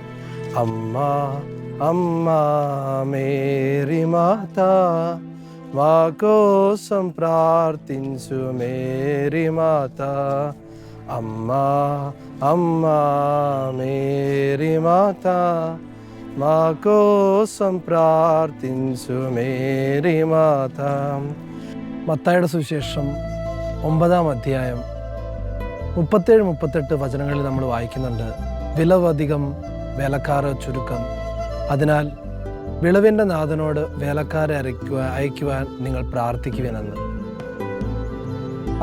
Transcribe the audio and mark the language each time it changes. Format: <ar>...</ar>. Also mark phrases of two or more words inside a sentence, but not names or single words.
<te>అమ్మా అమ్మా మేరీ మాత, మా కోసం ప్రార్థించు మేరీ మాత. అమ్మా అమ్మా మేరీ మాత, మా కోసం ప్రార్థించు మేరీ మాత.</te> <ml>മത്തായിയുടെ സുവിശേഷം 9-ാം അധ്യായം 37-38 വചനങ്ങളിൽ നമ്മൾ വായിക്കുന്നുണ്ട്, വിളവധികം വേലക്കാരെ ചുരുക്കം, അതിനാൽ വിളവിൻ്റെ നാഥനോട് വേലക്കാരെ അയക്കുവാൻ നിങ്ങൾ പ്രാർത്ഥിക്കുവിനെന്ന്.</ml>